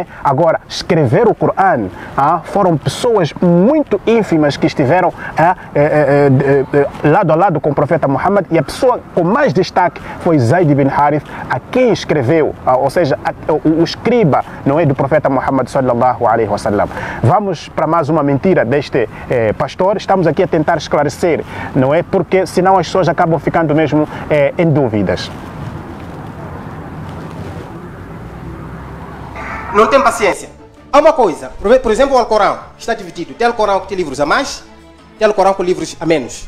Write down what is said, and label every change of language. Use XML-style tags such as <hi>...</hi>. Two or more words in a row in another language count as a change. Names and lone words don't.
<pt>Agora, escrever o Corão foram pessoas muito ínfimas que estiveram lado a lado com o profeta Muhammad, e a pessoa com mais destaque foi Zayd ibn Harith, a quem escreveu, ou seja, o escriba, não é, do profeta Muhammad</pt> <ar>صلى الله عليه وسلم.</ar> <pt>Vamos para mais uma mentira deste pastor. Estamos aqui a tentar esclarecer, não é? Porque senão as pessoas acabam ficando mesmo em dúvidas. Não tem paciência. Há uma coisa, por exemplo, o Alcorão está dividido. Tem Alcorão que tem livros a mais, tem Alcorão com livros a menos.</pt>